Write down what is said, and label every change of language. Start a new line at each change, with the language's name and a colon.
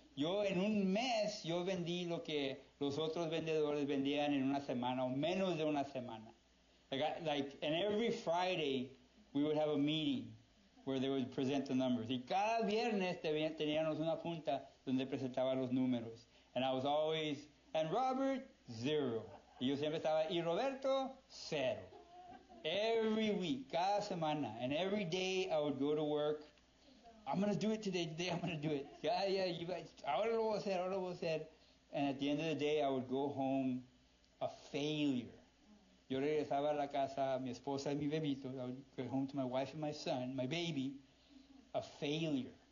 Spanish: Yo en un mes, yo vendí lo que los otros vendedores vendían en una semana, o menos de una semana.
English: And every Friday, we would have a meeting where they would present the numbers.
Spanish: Y cada viernes teníamos una junta donde presentaba los números.
English: And I was always, and Robert, 0. Y yo siempre estaba, y Roberto, 0. Every week, cada semana. And every day I would go to work. I'm going to do it today I'm going to do it.
Spanish: Yeah, you guys, ahora lo voy a hacer, ahora lo voy a hacer.
English: And at the end of the day, I would go home a failure.
Spanish: Yo regresaba a la casa, mi esposa y mi bebito.
English: I would go home to my wife and my son, my baby, a failure.